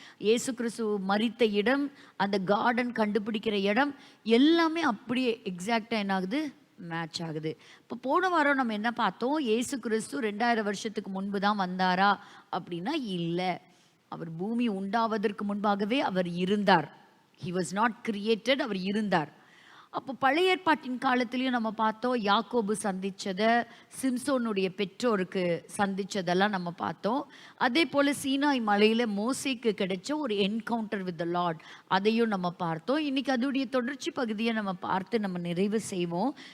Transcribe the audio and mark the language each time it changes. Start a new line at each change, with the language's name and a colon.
Tamil: இயேசு கிறிஸ்து மரித்த இடம், அந்த கார்டன் கண்டுபிடிக்கிற இடம் எல்லாமே அப்படியே எக்ஸாக்டாக என்ன ஆகுது, மேட்ச் ஆகுது. இப்போ போன வாரம் நம்ம என்ன பார்த்தோம்? இயேசு கிறிஸ்து 2000 வருஷத்துக்கு முன்பு தான் வந்தாரா அப்படின்னா இல்லை. அவர் பூமி உண்டாவதற்கு முன்பாகவே அவர் இருந்தார்.
English: He was not created,
Tamil: அவர் இருந்தார். அப்போ பழைய ஏற்பாட்டின் காலத்திலையும் நம்ம பார்த்தோம், யாக்கோபு சந்திச்சதை, சிம்சோனுடைய பெற்றோருக்கு சந்திச்சதெல்லாம் நம்ம பார்த்தோம். அதே போல் சீனாய் மலையில் மோசேக்கு கிடைச்ச ஒரு
English: encounter with the Lord,
Tamil: அதையும் நம்ம பார்த்தோம். இன்னைக்கு அதோடைய தொடர்ச்சி பகுதியை நம்ம பார்த்து நம்ம நிறைவு செய்வோம்.